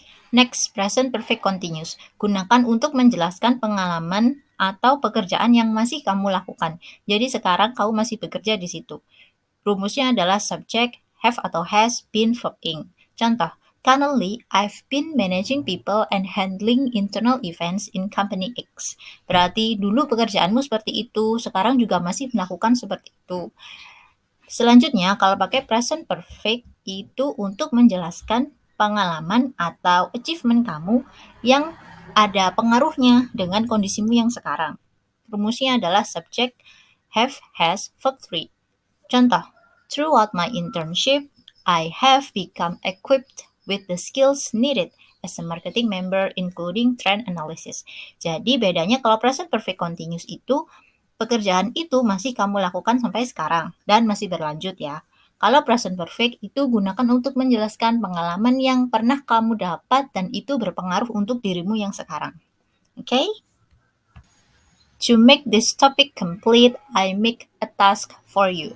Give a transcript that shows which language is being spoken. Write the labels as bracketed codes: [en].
[en] Next, present perfect continuous. [id] Gunakan untuk menjelaskan pengalaman atau pekerjaan yang masih kamu lakukan. Jadi sekarang kamu masih bekerja di situ. Rumusnya adalah subject, have atau has, been, verb ing. [en] Contoh, currently I've been managing people and handling internal events in company X. [id] Berarti dulu pekerjaanmu seperti itu, sekarang juga masih melakukan seperti itu. Selanjutnya, kalau pakai present perfect itu untuk menjelaskan pengalaman atau achievement kamu yang ada pengaruhnya dengan kondisimu yang sekarang. Rumusnya adalah subject, have, has, verb 3. [en] Contoh, throughout my internship, I have become equipped with the skills needed as a marketing member including trend analysis. [id] Jadi bedanya kalau present perfect continuous itu, pekerjaan itu masih kamu lakukan sampai sekarang dan masih berlanjut ya. Kalau present perfect itu gunakan untuk menjelaskan pengalaman yang pernah kamu dapat dan itu berpengaruh untuk dirimu yang sekarang. [en] Okay? To make this topic complete, I make a task for you.